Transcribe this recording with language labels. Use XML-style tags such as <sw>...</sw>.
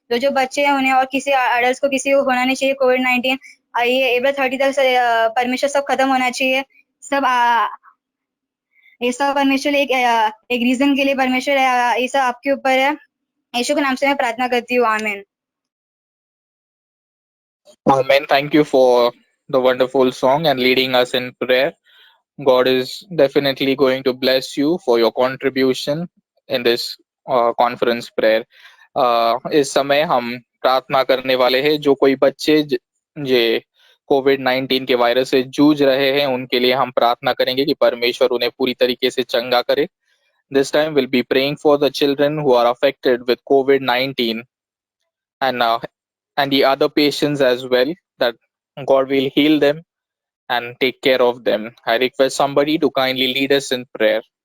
<hi>जो बच्चे हैं उन्हें और किसी अडल्ट को किसी को होना नहीं चाहिए कोविड-19। ये अप्रैल 30 तक परमेश्वर सब खत्म होना चाहिए। सब ये सब परमेश्वर एक रीजन के लिए परमेश्वर ये सब आपके ऊपर है। यीशु के नाम से मैं प्रार्थना करती हूँ, आमीन।</hi> <en>Amen. Thank you for the wonderful song and leading us in prayer. God is definitely going to bless you for your contribution in this conference prayer.</en> <hi>इस समय हम प्रार्थना करने वाले हैं। जो कोई बच्चे जे कोविड-19 के वायरस से जूझ रहे हैं, उनके लिए हम प्रार्थना करेंगे कि परमेश्वर उन्हें पूरी तरीके से चंगा करे।</hi> <en>This time we'll be praying for the children who are affected with COVID-19 and the other patients as well, that God will heal them and take care of them. I request somebody to kindly lead us in prayer.</en>